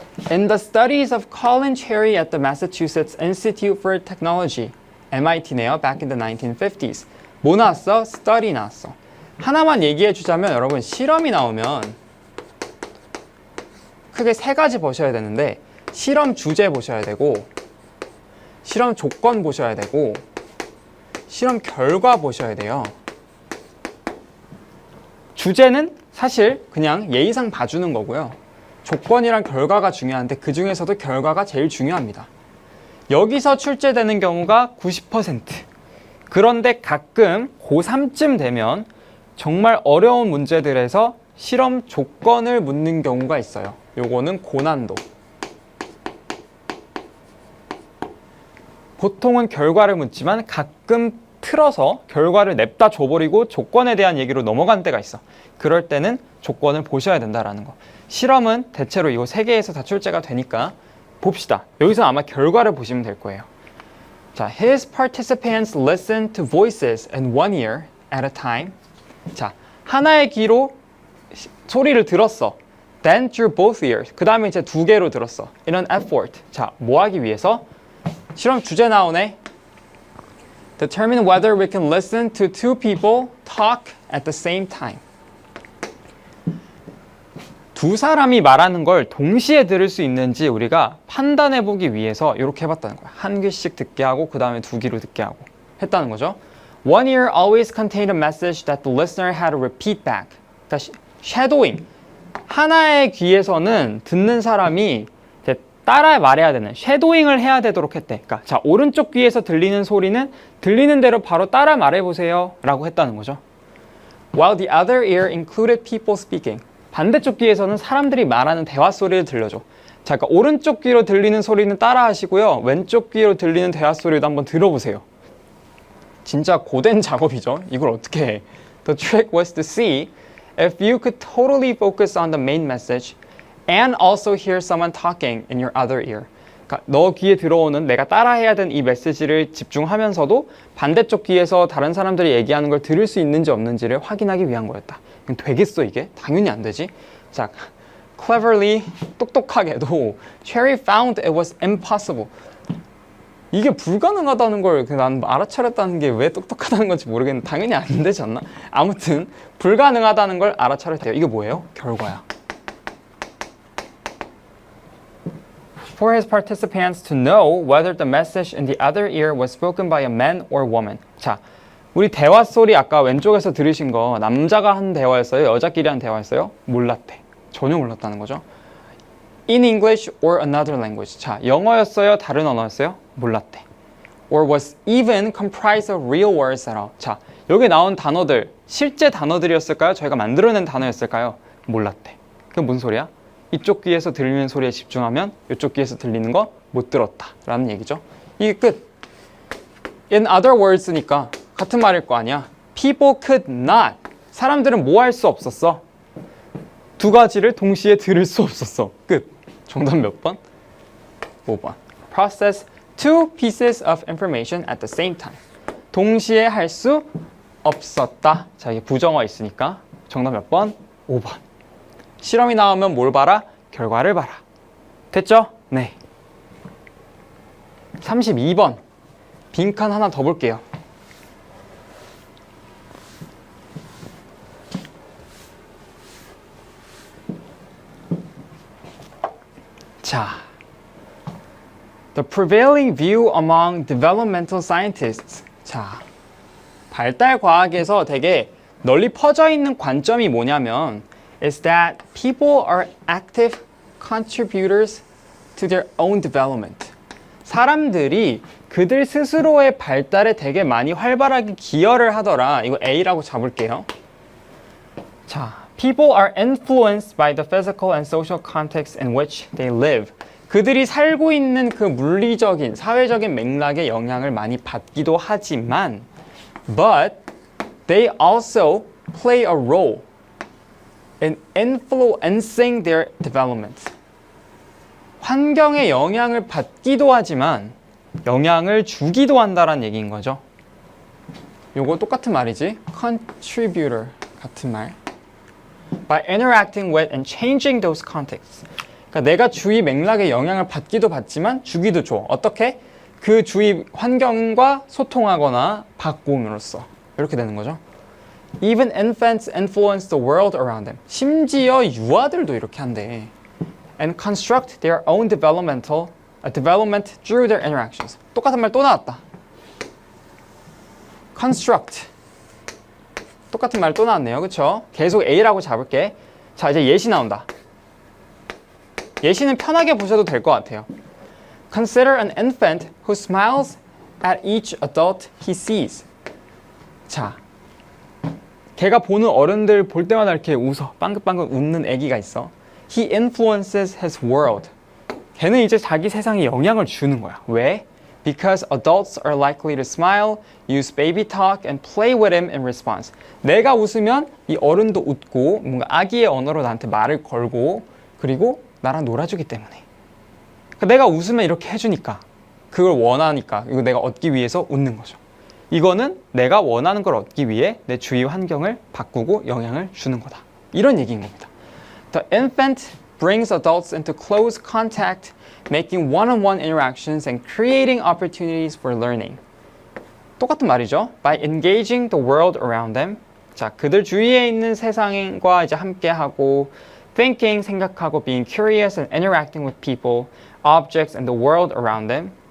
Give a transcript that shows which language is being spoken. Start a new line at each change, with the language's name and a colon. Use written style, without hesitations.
English: In the studies of Colin Cherry at the Massachusetts Institute for Technology, MIT네요. Back in the 1950s.
Korean: 뭐 나왔어? study 나왔어. 하나만 얘기해 주자면 여러분 실험이 나오면 크게 세 가지 보셔야 되는데 실험 주제 보셔야 되고 실험 조건 보셔야 되고 실험 결과 보셔야 돼요. 주제는 사실 그냥 예의상 봐주는 거고요. 조건이랑 결과가 중요한데 그 중에서도 결과가 제일 중요합니다. 여기서 출제되는 경우가 90%. 그런데 가끔 고3쯤 되면 정말 어려운 문제들에서 실험 조건을 묻는 경우가 있어요. 요거는 고난도. 보통은 결과를 묻지만 가끔 틀어서 결과를 냅다 줘버리고 조건에 대한 얘기로 넘어가는 때가 있어. 그럴 때는 조건을 보셔야 된다라는 거. 실험은 대체로 이거 3개에서 다 출제가 되니까 봅시다. 여기서 아마 결과를 보시면 될 거예요.
English: 자, his participants listened to voices in one ear at a time.
Korean: 자, 하나의 귀로 소리를 들었어.
English: Then through both ears.
Korean: 그 다음에 이제 2개로 들었어.
English: In an effort.
Korean: 자, 뭐 하기 위해서? 실험 주제 나오네.
English: Determine whether we can listen to 2 people talk at the same time.
Korean: 2 사람이 말하는 걸 동시에 들을 수 있는지 우리가 판단해 보기 위해서 이렇게 해봤다는 거야. 한 귀씩 듣게 하고 그 다음에 2귀로 듣게 하고 했다는 거죠.
English: One ear always contained a message that the listener had to repeat back.
Korean: 다시 shadowing. 하나의 귀에서는 듣는 사람이 따라 말해야 되는 쉐도잉을 해야 되도록 했대. 그러니까 자, 오른쪽 귀에서 들리는 소리는 들리는 대로 바로 따라 말해보세요 라고 했다는 거죠.
English: While the other ear included people speaking.
Korean: 반대쪽 귀에서는 사람들이 말하는 대화 소리를 들려줘. 자, 그러니까 오른쪽 귀로 들리는 소리는 따라 하시고요. 왼쪽 귀로 들리는 대화 소리도 한번 들어보세요. 진짜 고된 작업이죠. 이걸 어떻게 해.
English: The trick was to see if you could totally focus on the main message and also hear someone talking in your other ear.
Korean: 그러니까 너 귀에 들어오는 내가 따라해야 되는 이 메시지를 집중하면서도 반대쪽 귀에서 다른 사람들이 얘기하는 걸 들을 수 있는지 없는지를 확인하기 위한 거였다. 되겠어 이게? 당연히 안 되지.
English: 자, cleverly, 똑똑하게도 Cherry found it was impossible.
Korean: 이게 불가능하다는 걸 난 알아차렸다는 게 왜 똑똑하다는 건지 모르겠는데 당연히 안 되지 않나? 아무튼 불가능하다는 걸 알아차렸대요. 이게 뭐예요? 결과야.
English: For his participants to know whether the message in the other ear was spoken by a man or woman.
Korean: 자, 우리 대화 소리 아까 왼쪽에서 들으신 거 남자가 한 대화였어요? 여자끼리 한 대화였어요? 몰랐대. 전혀 몰랐다는 거죠.
English: In English or another language.
Korean: 자, 영어였어요? 다른 언어였어요? 몰랐대.
English: Or was even comprised of real words at all.
Korean: 자, 여기 나온 단어들 실제 단어들이었을까요? 저희가 만들어낸 단어였을까요? 몰랐대. 그게 뭔 소리야? 이쪽 귀에서 들리는 소리에 집중하면 이쪽 귀에서 들리는 거 못 들었다 라는 얘기죠. 이게 끝.
English: In other words
Korean: 니까 같은 말일 거 아니야.
English: People could not.
Korean: 사람들은 뭐 할 수 없었어? 2가지를 동시에 들을 수 없었어. 끝. 정답 몇 번? 5번.
English: Process 2 pieces of information at the same time.
Korean: 동시에 할 수 없었다. 자, 이게 부정어 있으니까 정답 몇 번? 5번. 실험이 나오면 뭘 봐라? 결과를 봐라. 됐죠? 네. 32번. 빈칸 하나 더 볼게요.
English: 자, The prevailing view among developmental scientists.
Korean: 자, 발달 과학에서 되게 널리 퍼져 있는 관점이 뭐냐면
English: is that people are active contributors to their own development.
Korean: 사람들이 그들 스스로의 발달에 되게 많이 활발하게 기여를 하더라. 이거 A라고 잡을게요.
English: 자, people are influenced by the physical and social context in which they live.
Korean: 그들이 살고 있는 그 물리적인, 사회적인 맥락에 영향을 많이 받기도 하지만
English: but they also play a role in influencing their development.
Korean: 환경에 영향을 받기도 하지만 영향을 주기도 한다는 얘기인 거죠. 요거 똑같은 말이지. contributor 같은 말.
English: By interacting with and changing those contexts.
Korean: 그러니까 내가 주위 맥락에 영향을 받기도 받지만 주기도 줘. 어떻게? 그 주위 환경과 소통하거나 바꿈으로써. 이렇게 되는 거죠.
English: Even infants influence the world around them.
Korean: 심지어 유아들도 이렇게 한대.
English: And construct their own development through their interactions.
Korean: 똑같은 말 또 나왔다. construct. 똑같은 말 또 나왔네요. 그쵸? 계속 A라고 잡을게. 자, 이제 예시 나온다. 예시는 편하게 보셔도 될 것 같아요.
English: Consider an infant who smiles at each adult he sees. 자,
Korean: 걔가 보는 어른들 볼 때마다 이렇게 웃어. 빵긋빵긋 웃는 애기가 있어.
English: He influences his world.
Korean: 걔는 이제 자기 세상에 영향을 주는 거야. 왜?
English: Because adults are likely to smile, use baby talk, and play with him in response.
Korean: 내가 웃으면 이 어른도 웃고 뭔가 아기의 언어로 나한테 말을 걸고 그리고 나랑 놀아주기 때문에. 내가 웃으면 이렇게 해주니까 그걸 원하니까 이거 내가 얻기 위해서 웃는 거죠. 이거는 내가 원하는 걸 얻기 위해 내 주위 환경을 바꾸고 영향을 주는 거다. 이런 얘기인 겁니다.
English: The infant brings adults into close contact, making one-on-one interactions and creating opportunities for learning.
Korean: 똑같은 말이죠.
English: By engaging the world around them.
Korean: 자, 그들 주위에 있는 세상과 이제 함께하고
English: thinking,
Korean: 생각하고
English: being curious and interacting with people, objects and the world around them.